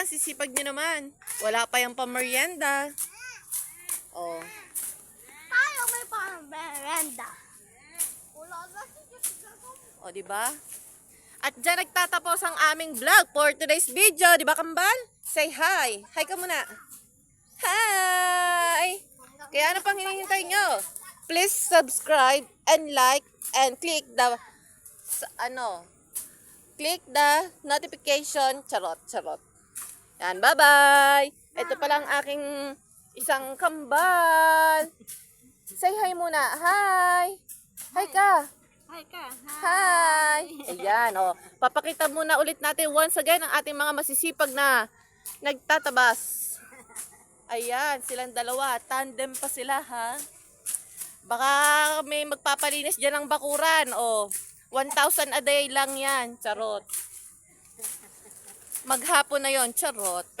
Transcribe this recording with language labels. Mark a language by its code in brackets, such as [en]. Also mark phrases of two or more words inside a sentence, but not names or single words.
[tl] Sisipag nyo naman. Wala pa yung pamerienda. Oh. Tayo may parang merenda. O, diba? At dyan nagtatapos ang aming vlog [en] for today's video. [tl] Diba, Kambal? [en] Say hi. [tl] Hi ka muna. Hi! Kaya ano pang hinihintay nyo? [en] Please subscribe and like and click the notification. [tl] Charot. Yan, bye-bye! Ito pala ang aking isang kambal. [en] Say hi [tl] muna. Hi! Hi ka! Hi ka. Hi! Ayan, oh. Papakita muna ulit natin [en] once again [tl] ang ating mga masisipag na nagtatabas. Ayan, silang dalawa. Tandem pa sila, ha? Baka may magpapalinis dyan ng bakuran, oh. 1,000 [en] a day [tl] lang yan. Charot. Maghapon na yon, charot.